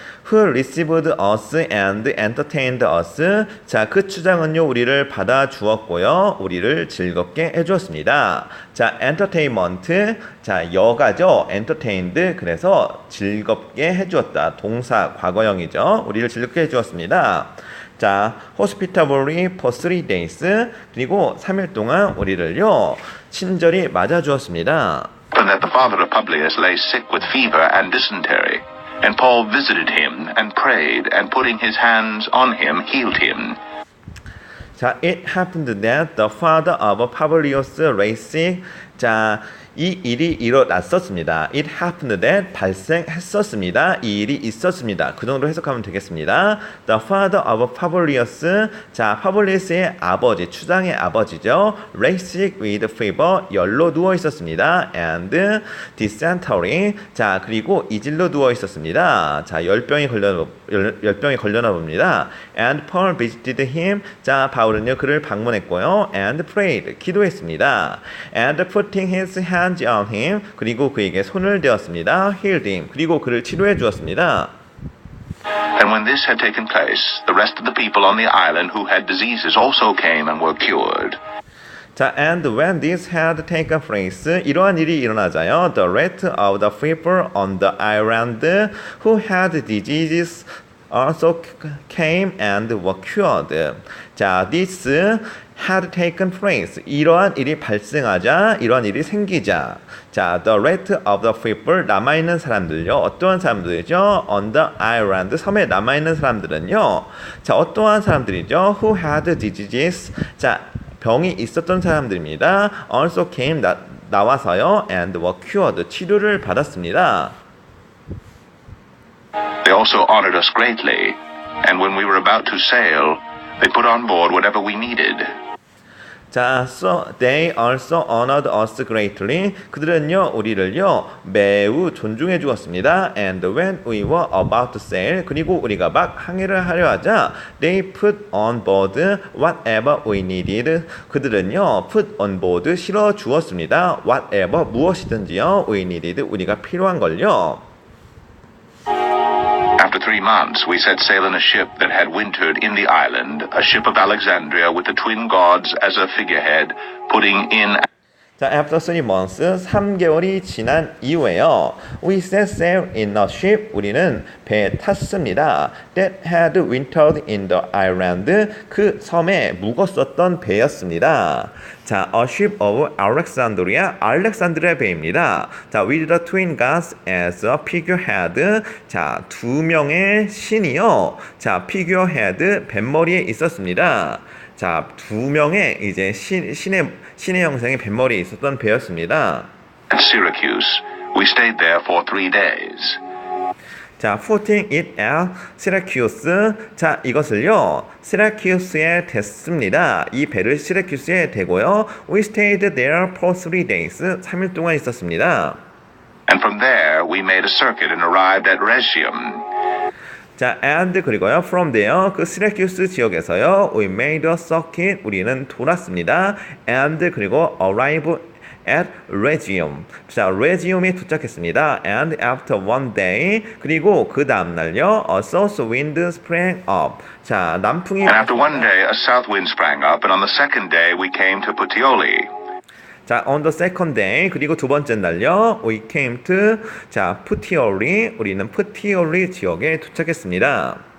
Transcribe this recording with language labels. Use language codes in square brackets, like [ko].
[en] who received us and entertained us. [ko] 자, 그 추장은요, 우리를 받아 주었고요, 우리를 즐겁게 해주었습니다. [en] 자, entertainment. 자, [ko] 여가죠. [en] entertained. [ko] 그래서 즐겁게 해주었다. 동사 과거형이죠. 우리를 즐겁게 해주었습니다. [en] 자, hospitably for 3 days. [ko] 그리고 3일 동안 우리를요, 친절히 맞아주었습니다. [en] And that the father of Publius lay sick with fever and dysentery. And Paul visited him and prayed, and putting his hands on him, healed him. 자, it happened that the father of Publius lay sick. [ko] 자, 이 일이 일어났었습니다. [en] It happened that [ko] 발생했었습니다. 이 일이 있었습니다. 그 정도로 해석하면 되겠습니다. [en] The father of Publius. [ko] 자, 파블리우스의 아버지, 추장의 아버지죠. [en] lay sick with fever. [ko] 열로 누워 있었습니다. [en] And dysentery. [ko] 자, 그리고 이질로 누워 있었습니다. 자, 열병이 걸려나 봅니다. [en] And Paul visited him. [ko] 자, 바울은요, 그를 방문했고요. [en] And prayed. [ko] 기도했습니다. [en] And putting his hand on him. [ko] 그리고 그에게 손을 대었습니다. [en] healed him. [ko] 그리고 그를 치료해 주었습니다. [en] And when this had taken place, the rest of the people on the island who had diseases also came and were cured. 자, and when this had taken place, [ko] 이러한 일이 일어나자요, [en] the rest of the people on the island who had diseases also came and were cured. 자, this had taken place. [ko] 이러한 일이 발생하자, 이러한 일이 생기자. [en] 자, the rest of the people, [ko] 남아있는 사람들요. 어떠한 사람들이죠? [en] On the island, [ko] 섬에 남아있는 사람들은요. [en] 자, [ko] 어떠한 사람들이죠? [en] Who had diseases. [ko] 자, 병이 있었던 사람들입니다. [en] Also came, [ko] 나와서요. [en] And were cured. [ko] 치료를 받았습니다. [en] They also honored us greatly, and when we were about to sail, they put on board whatever we needed. 자, so they also honored us greatly. [ko] 그들은요, 우리를요, 매우 존중해 주었습니다. [en] And when we were about to sail, [ko] 그리고 우리가 막 항해를 하려 하자, [en] they put on board whatever we needed. 그들은요, put on board [ko] 실어 주었습니다. [en] whatever [ko] 무엇이든지요, [en] we needed [ko] 우리가 필요한 걸요. [en] After 3 months, we set sail in a ship that had wintered in the island, a ship of Alexandria with the twin gods as a figurehead, putting in. [ko] 자, [en] after 3 months, [ko] 3개월이 지난 이후에요. [en] We set sail in a ship. [ko] 우리는 배에 탔습니다. [en] That had wintered in the island. [ko] 그 섬에 묵었었던 배였습니다. [en] 자, a ship of Alexandria. [ko] 알렉산드리아 배입니다. [en] 자, with the twin gods as a figurehead. [ko] 자, 2명의 신이요. 자, figurehead, 뱃머리에 있었습니다. 자, 2명의 이제 신의 형상의 뱃머리에 있었던 배였습니다. [en] At Syracuse, we stayed there for 3 days. 자, putting it at Syracuse. [ko] 자, 이것을요, 시라큐스에 댔습니다. 이 배를 시라큐스에 대고요. [en] We stayed there for 3 days. [ko] 3일 동안 있었습니다. [en] And from there, we made a circuit and arrived at Rhegium. 자, and 그리고요, from there, [ko] 그 시라큐스 지역에서요, [en] we made a circuit, [ko] 우리는 돌았습니다. [en] and 그리고 arrive at Rhegium. [ko] 자, Rhegium에 도착했습니다. [en] and after 1 day, [ko] 그리고 그 다음 날요, [en] a south wind sprang up. [ko] 자, 남풍이. [en] And after 1 day, a south wind sprang up, and on the second day, we came to Puteoli. 자, on the second day, [ko] 그리고 두 번째 날요, [en] we came to, 자, Puteoli, [ko] 우리는 Puteoli 지역에 도착했습니다.